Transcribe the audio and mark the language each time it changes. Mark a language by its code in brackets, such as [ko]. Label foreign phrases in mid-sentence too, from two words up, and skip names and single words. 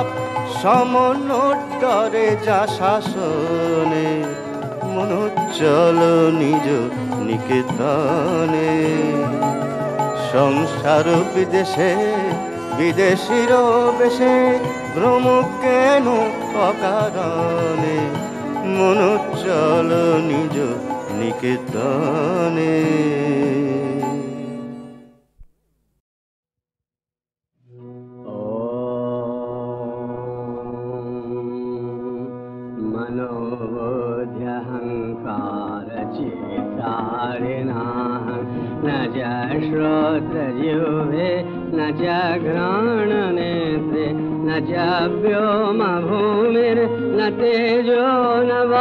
[bn] সমনোত্তরে যা শাসনে, মনোচ্চল নিজ নিকেতনে। সংসার বিদেশে বিদেশির বেশে, ভ্রম কেন অকারণে, মনোচ্চল নিজ নিকেতনে। [sa] मनोबोध्यहंकार चित्तारिणा न च श्रोत्रजिह्वे न च घ्राणनेत्रे न च व्योम भूमिर्न तेजो न